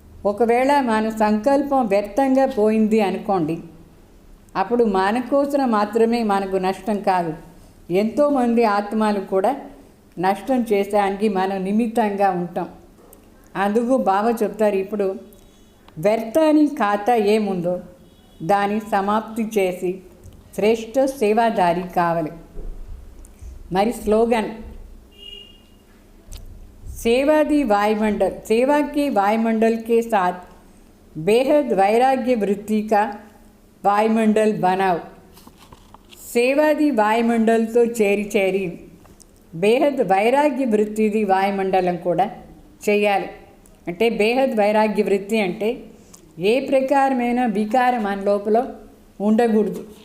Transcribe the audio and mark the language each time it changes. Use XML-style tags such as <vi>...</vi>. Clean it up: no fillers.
<te>ఒకవేళ మన సంకల్పం వ్యర్థంగా పోయింది అనుకోండి, అప్పుడు మన కోసం మాత్రమే మనకు నష్టం కాదు, ఎంతోమంది ఆత్మలు కూడా నష్టం చేసేదానికి మనం నిమిత్తంగా ఉంటాం. అందుకు బాబా చెప్తారు, ఇప్పుడు వ్యర్థాని ఖాతా ఏముందో దాన్ని సమాప్తి చేసి శ్రేష్ఠ సేవాదారి కావాలి. మరి స్లోగన్</te> <hi>सेवादी वायुमंडल, सेवा के वायुमंडल के साथ बेहद वैराग्य वृत्ति का वायुमंडल बनाओ.</hi> <te>సేవాది వాయుమండలతో చేరి బేహద్ వైరాగ్య వృత్తిది వాయుమండలం కూడా చేయాలి. అంటే బేహద్ వైరాగ్య వృత్తి అంటే ఏ ప్రకారమైన వికారం మన లోపల ఉండకూడదు.</te>